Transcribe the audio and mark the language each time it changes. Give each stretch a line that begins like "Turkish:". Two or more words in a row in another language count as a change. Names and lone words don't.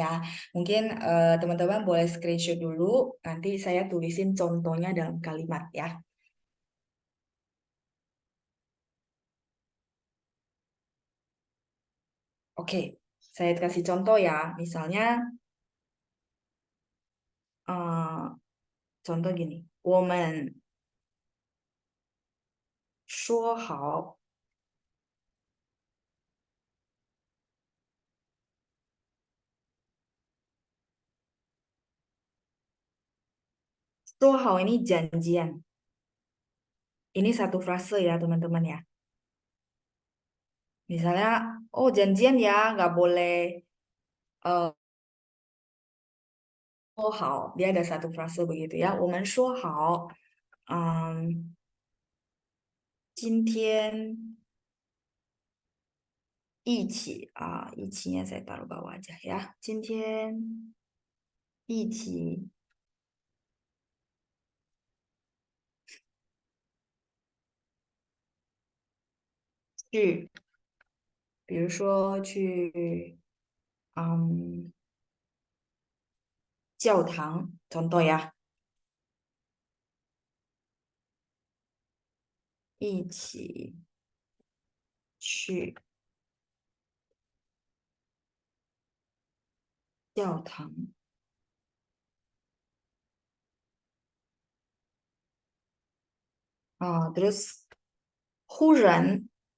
Indonesian: Mungkin teman-teman boleh screenshot dulu, nanti saya tulisin contohnya dalam kalimat ya. Oke, saya kasih contoh ya. Misalnya, contoh gini.
Chinese: 我们说好
Indonesian: ini janjian. Ini satu frase ya teman-teman ya. Misalnya, oh janjian ya, nggak boleh
Chinese: 说好.
Indonesian: Dia ada satu frase begitu ya.
Chinese: 我们说好, 今天一起
Indonesian: nya saya taruh bawah aja ya.
Chinese: 今天一起去，比如说去嗯
Indonesian: 教堂 ，contoh ya，
Chinese: 一起去教堂terus 忽然